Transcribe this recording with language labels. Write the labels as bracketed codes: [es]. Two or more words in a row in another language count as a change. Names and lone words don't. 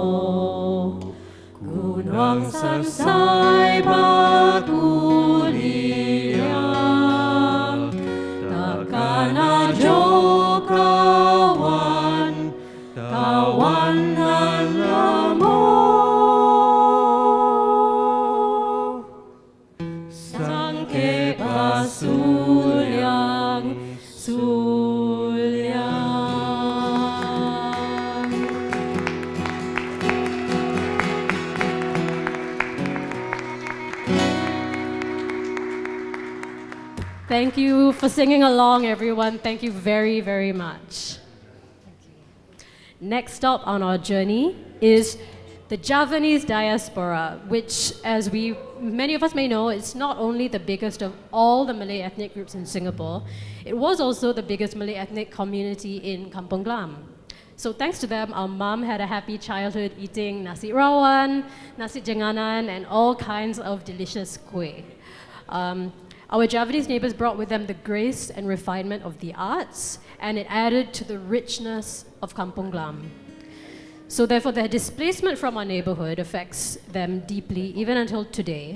[min] gunung sansai baku liang, takkan ajo kawan nan lamo, sangkit pasuliang-suliang. [en] Thank you for singing along, everyone. Thank you very, very much. Next stop on our journey is the Javanese diaspora, which, as many of us may know, it's not only the biggest of all the Malay ethnic groups in Singapore, it was also the biggest Malay ethnic community in Kampung Glam. So thanks to them, our mom had a happy childhood eating [ms] nasi rawan, nasi jenganan, [en] and all kinds of delicious kueh. Our Javanese neighbors brought with them the grace and refinement of the arts, and it added to the richness of Kampung Glam. So therefore, their displacement from our neighborhood affects them deeply, even until today.